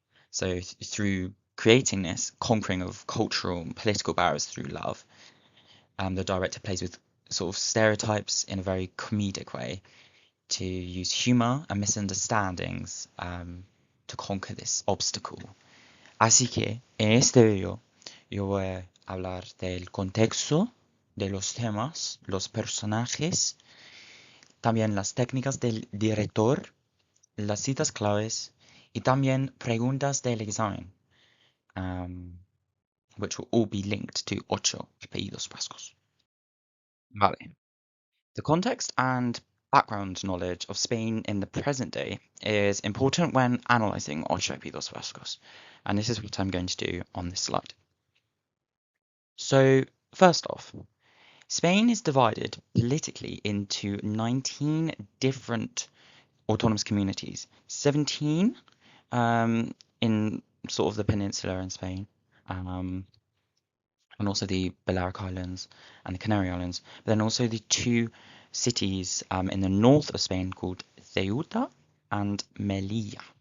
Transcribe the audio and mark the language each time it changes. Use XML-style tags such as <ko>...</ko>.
<en>So through creating this conquering of cultural and political barriers through love, the director plays with sort of stereotypes in a very comedic way to use humor and misunderstandings to conquer this obstacle.</en> <es>Así que en este video yo voy a hablar del contexto, de los temas, los personajes, también las técnicas del director, las citas claves y también preguntas del examen,</es> <en>which will all be linked to Ocho Apellidos Vascos.</en> <es>Vale.</es> <en>The context and background knowledge of Spain in the present day is important when analysing Ocho Apellidos Vascos, and this is what I'm going to do on this slide. So, first off, Spain is divided politically into 19 different autonomous communities, 17 in sort of the peninsula in Spain, and also the Balearic Islands and the Canary Islands, but then also the 2 cities in the north of Spain called Ceuta and Melilla.</en>